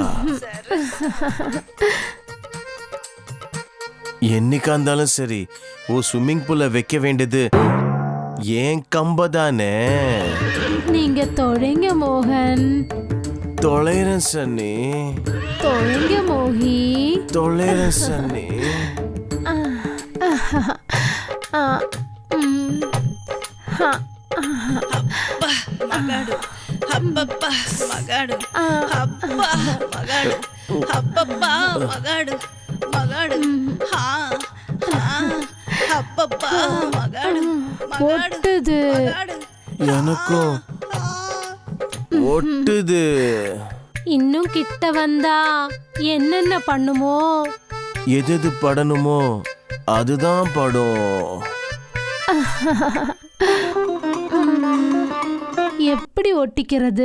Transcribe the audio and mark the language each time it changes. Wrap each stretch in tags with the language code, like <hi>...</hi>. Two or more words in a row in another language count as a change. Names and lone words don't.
<ta>என்னைக்கா இருந்தாலும் சரி, ஓ</ta> <en>swimming poolல</en> <ta>வைக்க வேண்டியது ஏன் கம்ப தானே. நீங்க தொலைங்க மோகன். தொலைறேன் சன்னி. தொலைங்க மோகி. தொலைறேன் சன்னி.</ta> <te>మగాడు అబ్బబ్బా మగాడు అబ్బా మగాడు అబ్బబ్బా మగాడు మగాడు హా అబ్బబ్బా మగాడు</te> <ta>ஒட்டுது. எனக்கும் ஒட்டுது. இன்னும் கிட்ட வந்தா என்னென்ன பண்ணுமோ? எது படணுமோ அதுதான் படும். எப்படி ஒட்டிக்கிறது?</ta>